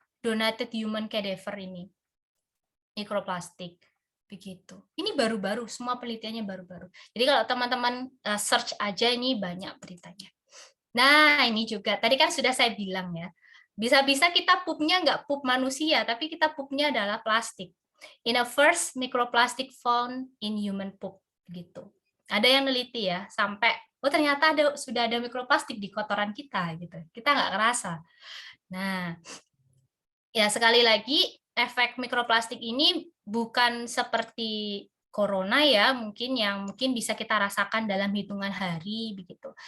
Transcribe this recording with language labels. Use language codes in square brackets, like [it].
[en] Donated human cadaver [id] ini. Mikroplastik. Begitu. Ini baru-baru, semua penelitiannya baru-baru. Jadi kalau teman-teman search aja ini banyak beritanya. Nah, ini juga. Tadi kan sudah saya bilang ya. Bisa-bisa kita pupnya nggak pup manusia, tapi kita pupnya adalah plastik. [en] In a first microplastic found in human poop. [id] Gitu. Ada yang neliti ya, sampai oh ternyata sudah ada mikroplastik di kotoran kita gitu. Kita nggak ngerasa. Nah, ya sekali lagi efek mikroplastik ini bukan seperti corona ya, mungkin bisa kita rasakan dalam hitungan hari begitu.